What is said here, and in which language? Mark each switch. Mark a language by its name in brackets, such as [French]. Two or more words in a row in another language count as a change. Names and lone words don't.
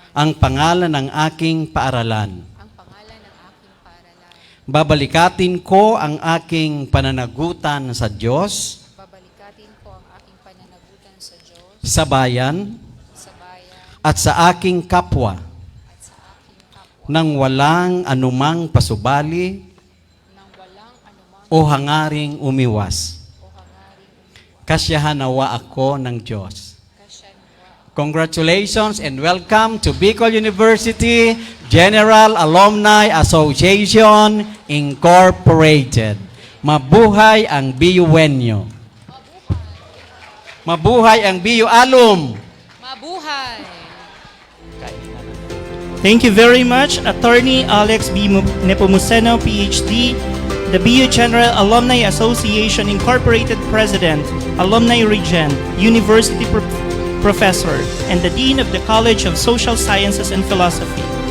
[Filipino] ang pangalan ng aking paaralan. Babalikatin ko ang aking pananagutan sa Diyos, sa bayan, at sa aking kapwa, nang walang anumang pasubali o hangaring umiwas. Kasyahan nawa ako ng Diyos. [English] Congratulations and welcome to Bicol University General Alumni Association Incorporated. [Filipino] Mabuhay ang BUNyo. Mabuhay ang BU Alum. Mabuhay! [English] Thank you very much, Attorney Alex B. Nepomuceno, PhD, the BU General Alumni Association Incorporated President, Alumni Regent, University Professor, and the Dean of the College of Social Sciences and Philosophy.